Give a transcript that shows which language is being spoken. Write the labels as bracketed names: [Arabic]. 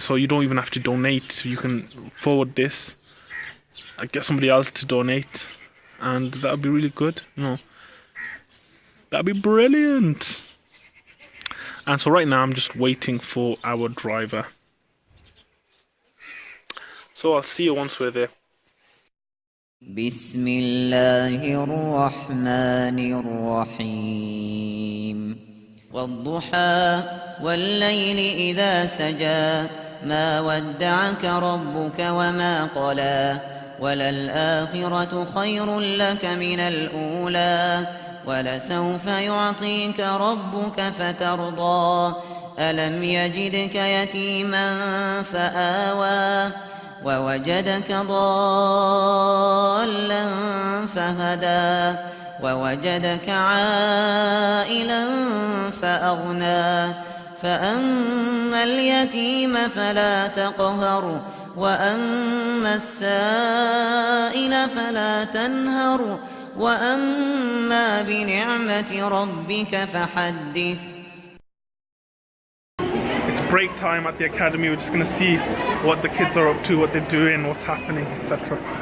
[English] So you don't even have to donate. You can forward this, get somebody else to donate, and that would be really good, you know. That'd be brilliant. And so right now I'm just waiting for our driver. So I'll see you once we're there. [Arabic] بسم الله الرحمن الرحيم والضحى والليل إذا سجى ما ودعك ربك وما قلى وللآخرة خير لك من الأولى ولسوف يعطيك ربك فترضى ألم يجدك يتيما فآوى ووجدك ضالا فهدى ووجدك عائلا فأغنى فأما اليتيم فلا تقهر وأما السائل فلا تنهر وأما بنعمة ربك فحدث. [English] It's break time at the academy. We're just going to see what the kids are up to, what they're doing, what's happening, etc.